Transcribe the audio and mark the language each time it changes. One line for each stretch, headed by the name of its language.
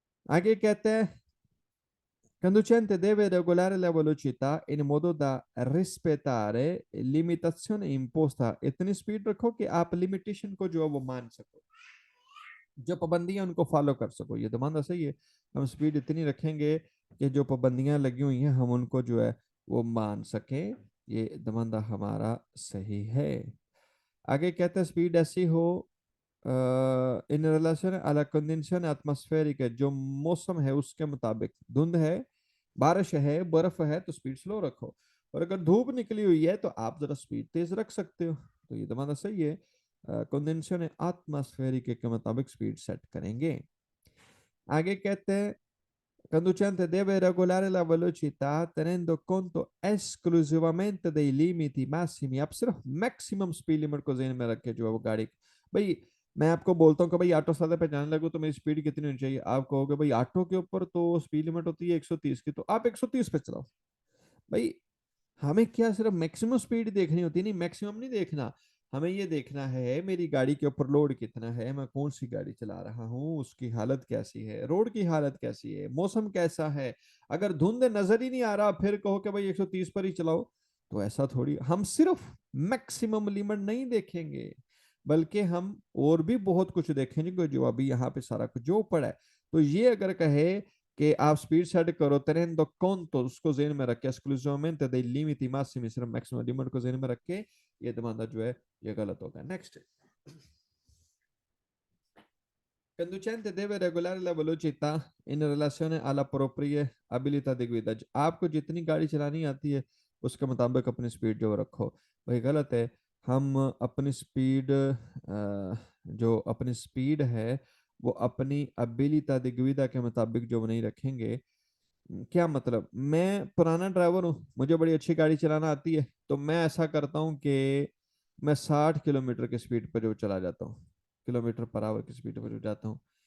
Hindi: आगे कहते हैं
Italian: conducente deve regolare la velocità in modo da rispettare limitazione imposta।
Hindi: इतनी स्पीड रखो कि आप लिमिटेशन को जो है वो मान सको, जो पाबंदियां उनको फॉलो कर सको। ये दमाना सही है, हम स्पीड इतनी रखेंगे कि जो पाबंदियां लगी हुई हैं हम उनको जो है वो मान सकें। ये दमाना हमारा सही है। आगे कहते हैं स्पीड ऐसी हो इन रिलेशन अला कंडीशन एटमॉस्फेरिक है, जो मौसम है उसके मुताबिक। धुंध है, बारिश है, बर्फ है तो स्पीड स्लो रखो। और अगर धूप निकली हुई है तो आप जरा स्पीड तेज रख सकते हो। तो ये तुम्हारा सही है, कंडेंसेशन एटमॉस्फेरिक के मुताबिक स्पीड सेट करेंगे। आगे कहते हैं
Italian: conducente deve regolare la velocità tenendo conto esclusivamente dei limiti massimi।
Hindi: आप सिर्फ मैक्सिमम स्पीड लिमिट को ध्यान में रख के जो है वो गाड़ी। भाई मैं आपको बोलता हूँ कि भाई ऑटो साधन पे जाने लगो तो मेरी स्पीड कितनी होनी चाहिए, आप कहोगे भाई ऑटो के ऊपर तो स्पीड लिमिट होती है 130 की, तो आप 130 पे चलाओ। भाई हमें क्या सिर्फ मैक्सिमम स्पीड देखनी होती है? नहीं, मैक्सिमम नहीं देखना। हमें ये देखना है मेरी गाड़ी के ऊपर लोड कितना है, मैं कौन सी गाड़ी चला रहा हूँ, उसकी हालत कैसी है, रोड की हालत कैसी है, मौसम कैसा है। अगर धुंध नजर ही नहीं आ रहा फिर कहो कि भाई 130 पर ही चलाओ, तो ऐसा थोड़ी। हम सिर्फ मैक्सिमम लिमिट नहीं देखेंगे बल्कि हम और भी बहुत कुछ देखेंगे जो अभी यहाँ पे सारा कुछ जो पड़ा है। तो ये अगर कहे कि आप स्पीड सेट करो
Italian: tenendo conto,
Hindi: उसको जेन में रख के
Italian: esclusivamente dei limiti massimi,
Hindi: सिर्फ मैक्सिमम लिमिट को जेन में रख के, ये दमाना जो है ये गलत होगा। Next,
Italian: conducente deve regolare la velocità in relazione alla propria abilità di guida।
Hindi: आपको जितनी गाड़ी चलानी आती है उसके मुताबिक अपनी स्पीड जो रखो। भाई गलत है, हम अपनी स्पीड जो अपनी स्पीड है वो अपनी अबिलिटा दी गुइदा के मुताबिक जो नहीं रखेंगे। क्या मतलब, मैं पुराना ड्राइवर हूँ, मुझे बड़ी अच्छी गाड़ी चलाना आती है, तो मैं ऐसा करता हूँ कि मैं 60 किलोमीटर की स्पीड पर जो चला जाता हूँ, किलोमीटर पर आवर की स्पीड पर जो जाता हूँ।